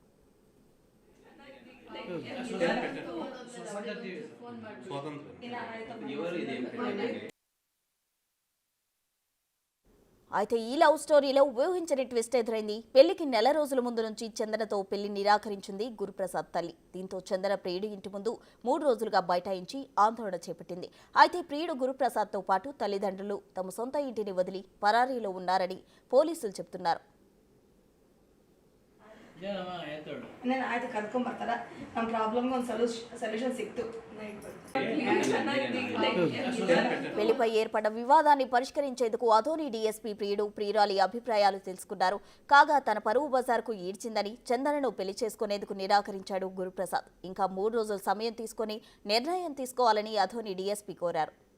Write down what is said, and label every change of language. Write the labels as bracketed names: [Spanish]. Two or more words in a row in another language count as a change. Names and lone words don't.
[Telugu] అయితే ఈ లవ్ స్టోరీలో ఊహించని ట్విస్ట్ ఎదురైంది. పెళ్లికి నెల రోజుల ముందు నుంచి చందనతో పెళ్లి నిరాకరించింది గురుప్రసాద్ తల్లి. దీంతో చందన ప్రియుడి ఇంటి ముందు 3 రోజులుగా బైఠాయించి ఆందోళన చేపట్టింది. అయితే ప్రియుడు గురుప్రసాద్తో పాటు తల్లిదండ్రులు తమ సొంత ఇంటిని వదిలి పరారీలో ఉన్నారని పోలీసులు చెబుతున్నారు. [Kannada] ಆಯ್ತು ಕರ್ಕೊಂಬರ್ತಾರ ನಮ್ಮ ಪ್ರಾಬ್ಲಮ್ಗೆ ಒಂದು ಸೊಲ್ಯೂಷನ್ ಸಿಕ್ತು. [Telugu] పెళ్లిపై ఏర్పడ్డ వివాదాన్ని పరిష్కరించేందుకు ఆదోని డీఎస్పీ ప్రియుడు ప్రియురాలి అభిప్రాయాలు తెలుసుకున్నారు. కాగా తన పరువు బజార్కు ఈడ్చిందని చందనను పెళ్లి చేసుకునేందుకు నిరాకరించాడు గురుప్రసాద్. ఇంకా 3 రోజుల సమయం తీసుకుని నిర్ణయం తీసుకోవాలని ఆదోని డీఎస్పీ కోరారు.